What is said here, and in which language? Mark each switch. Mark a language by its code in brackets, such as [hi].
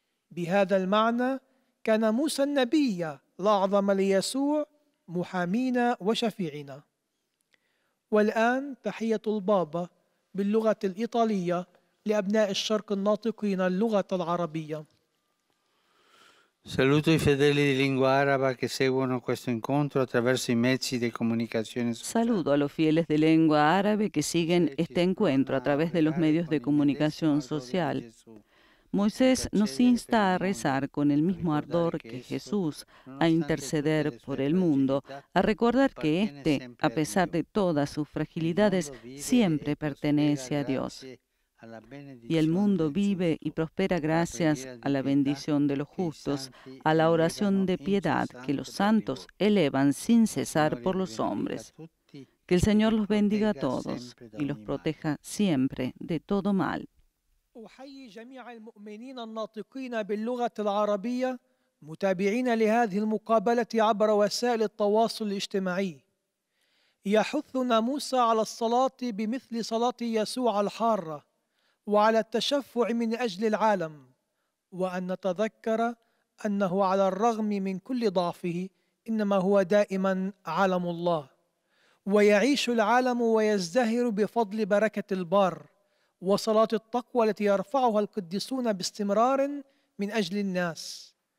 [ar] بهذا المعنى كان موسى النبي الأعظم ليسوع محامينا وشفيعنا. والآن تحية البابا باللغة الإيطالية لأبناء الشرق الناطقين اللغة العربية. [it] Saluto i fedeli di lingua araba che seguono questo incontro attraverso i mezzi di comunicazione sociale. [es] Saludo a los fieles de lengua árabe que siguen este encuentro a través de los medios de comunicación social. Moisés nos insta a rezar con el mismo ardor que Jesús, a interceder por el mundo, a recordar que éste, a pesar de todas sus fragilidades, siempre pertenece a Dios. Y el mundo vive y prospera gracias a la bendición de los justos, a la oración de piedad que los santos elevan sin cesar por los hombres. Que el Señor los bendiga a todos y los proteja siempre de todo mal. [ar] أحيي جميع المؤمنين الناطقين باللغة العربية متابعين لهذه المقابلة عبر وسائل التواصل الاجتماعي. يحثنا موسى على الصلاة بمثل صلاة يسوع الحارة وعلى التشفع من أجل العالم، وأن نتذكر أنه على الرغم من كل ضعفه إنما هو دائما علم الله، ويعيش العالم ويزدهر بفضل بركة البار وصلاة التقوى التي يرفعها القديسون باستمرار من أجل الناس.